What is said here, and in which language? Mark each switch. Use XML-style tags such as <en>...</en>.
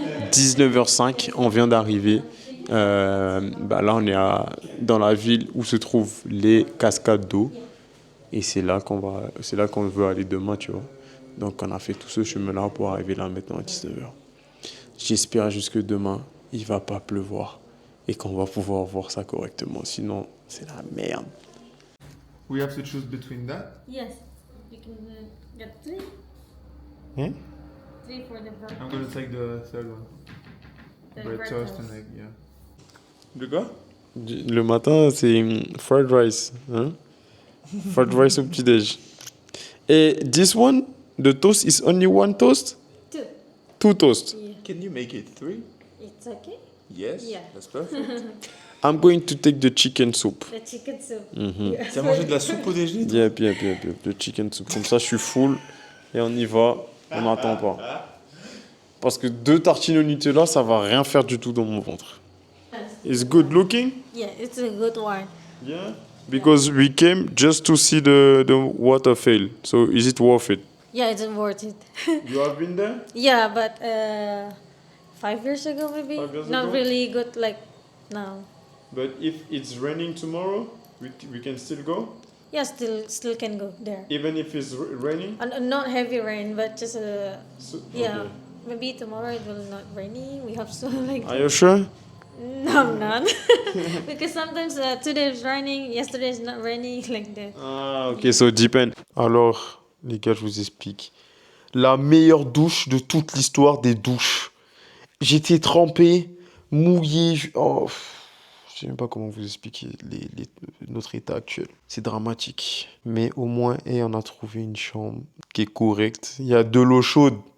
<fr>19h05, on vient d'arriver. Là, on est dans la ville où se trouvent les cascades d'eau. Et c'est là qu'on veut aller demain, tu vois. Donc, on a fait tout ce chemin-là pour arriver là maintenant à 19h. J'espère jusque demain, il va pas pleuvoir et qu'on va pouvoir voir ça correctement. Sinon, c'est la merde.</fr> <en>We have to choose between that. Yes, you can get 3. Hmm? 3 for the breakfast. I'm gonna take the third one. The Bread breakfast. toast and egg, yeah.</en> <fr>De quoi? Le matin, c'est fried rice. Hein? Fried rice au petit-déj.</fr> <en>Et this one, the toast is only one toast? 2. 2 toasts. Yeah. Can you make it 3? It's okay. Yes. Yeah. That's perfect. I'm going to take the chicken soup. The chicken soup. Mhm.</en> <fr>T'as mangé de la soupe au déjeuner? toi?</fr> <en>Yep, le chicken soup.</en> <fr>Comme ça, je suis full et on y va. On n'attend pas. Parce que 2 tartines au Nutella, ça va rien faire du tout dans mon ventre.</fr> <en>It's good looking? Yeah, it's a good one. Yeah. Because we came just to see the waterfall. So is it worth it? Yeah, it's worth it. You have been there? Yeah, but 5 years ago maybe. 5 years Not ago? really good like now. But if it's raining tomorrow, we can still go? Yeah, still can go there. Even if it's raining? Not heavy rain, but just So, yeah. okay. Maybe tomorrow it will not rainy. We have so like. Are you sure? No, I'm not. Because sometimes today it's raining, yesterday it's not raining like that. Ah, ok, so depend.</en> <fr>Alors, les gars, je vous explique. La meilleure douche de toute l'histoire des douches. J'étais trempé, mouillé. Je sais même pas comment vous expliquer notre état actuel. C'est dramatique. Mais au moins, on a trouvé une chambre qui est correcte. Il y a de l'eau chaude.</fr>